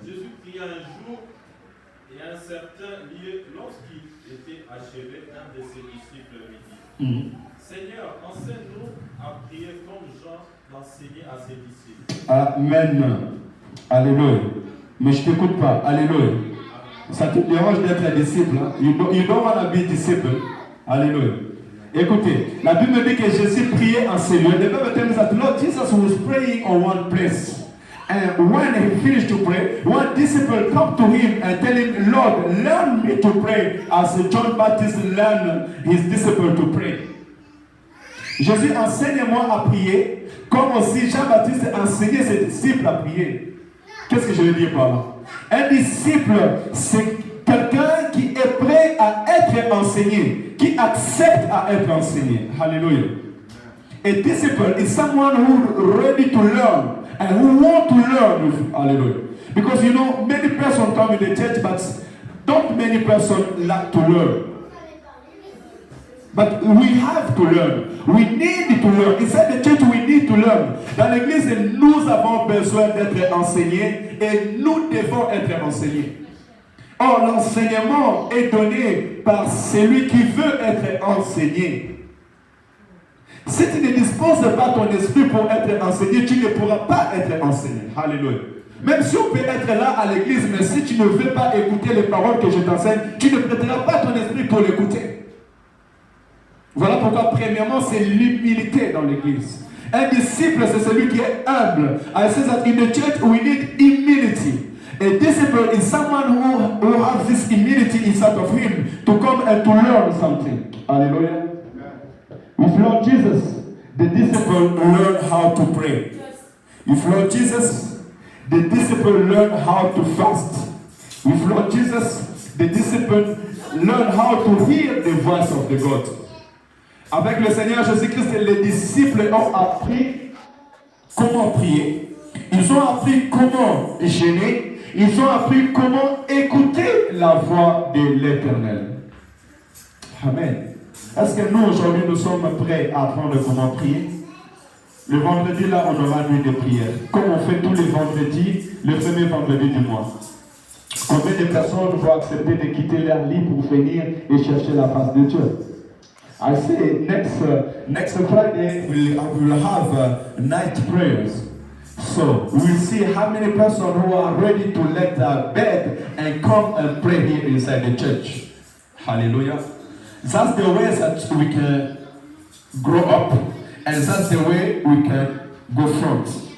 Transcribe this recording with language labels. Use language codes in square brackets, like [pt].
[fr] Jésus pria un jour et à un certain lieu, lorsqu'il était achevé, un de ses disciples lui dit, Seigneur, enseigne-nous à prier comme Jean l'enseignait à ses disciples. Amen. Alléluia. Mais je ne t'écoute pas. Alléluia. Ça te dérange d'être disciple. Hein? [en] You don't want to be disciple. Alléluia. [fr] Écoutez, la Bible dit que Jésus priait en ces lieux. [en] The Bible tells us that Lord Jesus was praying on one place. And when he finished to pray, one disciple come to him and tell him, Lord, learn me to pray as John Baptist learned his disciple to pray. [fr] Jésus enseigne-moi à prier, comme aussi Jean-Baptiste enseignait ses disciples à prier. Qu'est-ce que je veux dire par là? Un disciple, c'est quelqu'un qui est prêt à être enseigné, qui accepte à être enseigné. Hallelujah. [en] A disciple is someone who is ready to learn and who want to learn. Hallelujah. Because you know, many persons come in the church, but not many persons like to learn. But we have to learn. We need to learn. Inside the church, we need to learn. [fr] Dans l'église, nous avons besoin d'être enseignés et nous devons être enseignés. Or, l'enseignement est donné par celui qui veut être enseigné. Si tu ne disposes pas ton esprit pour être enseigné, tu ne pourras pas être enseigné. Alléluia. Même si on peut être là à l'église, mais si tu ne veux pas écouter les paroles que je t'enseigne, tu ne prêteras pas ton esprit pour l'écouter. Voilà pourquoi, premièrement, c'est l'humilité dans l'église. Un disciple, c'est celui qui est humble. [en] I say that in the church, we need humility. A disciple is someone who has this humility inside of him to come and to learn something. Hallelujah. With Lord Jesus, the disciple learned how to pray. With Lord Jesus, the disciple learned how to fast. With Lord Jesus, the disciple learned how to hear the voice of the God. [fr] Avec le Seigneur Jésus-Christ, les disciples ont appris comment prier. Ils ont appris comment jeûner. Ils ont appris comment écouter la voix de l'Éternel. Amen. Est-ce que nous, aujourd'hui, nous sommes prêts à apprendre comment prier? Le vendredi, là, on aura nuit de prière. Comme on fait tous les vendredis, le premier vendredi du mois. Combien de personnes vont accepter de quitter leur lit pour venir et chercher la face de Dieu? [en] I say next Friday we will have night prayers. So we'll see how many persons who are ready to let their bed and come and pray here inside the church. Hallelujah. That's the way that we can grow up, and that's the way we can go front.